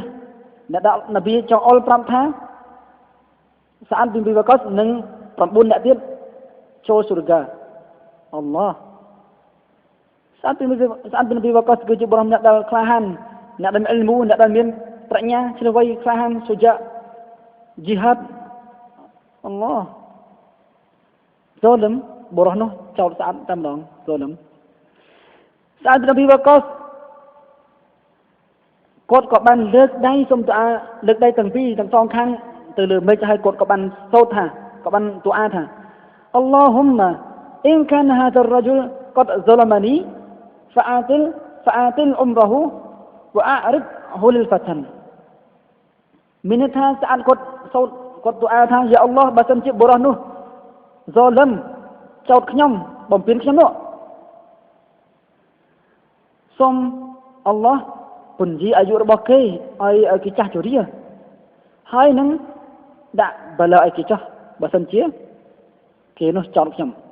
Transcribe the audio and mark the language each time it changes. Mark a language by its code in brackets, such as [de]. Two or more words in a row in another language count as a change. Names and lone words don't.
[km] អ្នកដែលណាប៊ីចង់អល់ប្រាប់ថា Sa'ad bin Abi Waqqas នឹង9អ្នកទៀតចូលសុរហ្គាអល់ឡោះ Sa'ad bin Abi Waqqas គឺជាបុរសម្នាក់ដែលក្លាហានអ្នកដែលមានអ៊ីលមូអ្នកដែលមានប្រាជ្ញាជ្រៅវៃក្លាហានសុជាជីហាត់អល់ឡោះ Zalim បុរសនោះចោល Sa'ad តែម្ដង Zalim Sa'ad bin Abi Waqqas គាត់ក៏បានលើកដៃសុំទូអាលើកដៃទាំងពីរទាំងសងខាងទៅលើមេឃហើយគាត់ក៏បានសូត្រថាក៏បានទូអាថា [ar] اللهم إن كان هذا الرجل قد ظلمني فأطل عمره وأعرض للفتن [km] មានន័យថា Sa'ad គាត់សូត្រគាត់ទូអាថា [ar] يا الله [km] បើសិនជាបុរសនោះ Zalim ចោទខ្ញុំបំពេញខ្ញុំនោះ សូមអល់ឡោះពន្យាអាយុរបស់គេឲ្យគេចាស់ជរាហើយនឹងដាក់បលាឲ្យគេចោះបើសិនជាគេនោះចោទខ្ញុំ